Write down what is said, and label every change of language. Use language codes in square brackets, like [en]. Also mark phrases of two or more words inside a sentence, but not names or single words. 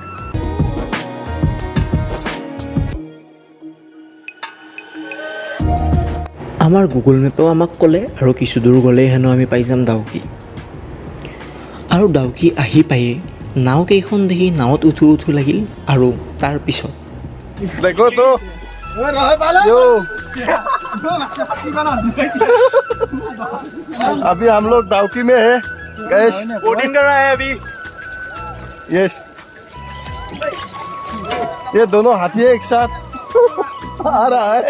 [as] আমাৰ গুগল মেপেও আমাক ক'লে আৰু কিছু দূৰ গ'লেই হেনো আমি পাই যাম ডাউকি। আৰু ডাউকি আহি পায়ে নাও কেইখন দেখি নাৱত উঠো লাগিল। আৰু তাৰপিছত [hi] अभी हम लोग डाउकी में है गैस बोटिंग कर रहा है अभी। यस ये दोनों हाथी एक साथ आ रहा है।